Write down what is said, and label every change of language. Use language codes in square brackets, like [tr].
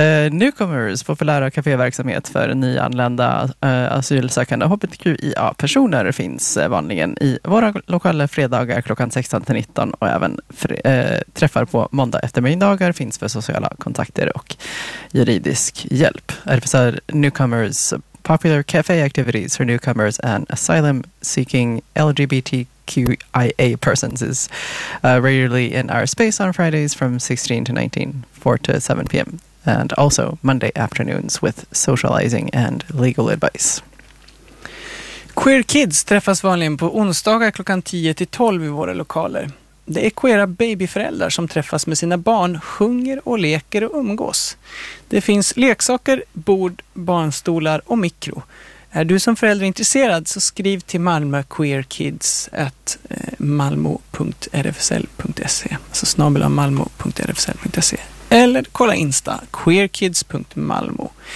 [sv] Newcomers, populära kaféverksamhet för nyanlända asylsökande HBTQIA-personer, finns vanligen i våra lokala fredagar klockan 16-19, och även träffar på måndag eftermiddagar finns för sociala kontakter och juridisk hjälp. [en] RFSR Newcomers, popular cafe activities for newcomers and asylum seeking LGBTQIA persons is regularly in our space on Fridays from 16 to 19, 4 to 7 p.m. and also Monday afternoons with socializing and legal advice. [sv] Queer Kids träffas vanligen på onsdagar klockan 10-12 i våra lokaler. Det är queera babyföräldrar som träffas med sina barn, sjunger och leker och umgås. Det finns leksaker, bord, barnstolar och mikro. Är du som förälder intresserad så skriv till malmoqueerkids@malmo.rfsl.se, alltså @malmo.rfsl.se, eller kolla Insta queerkids.malmo.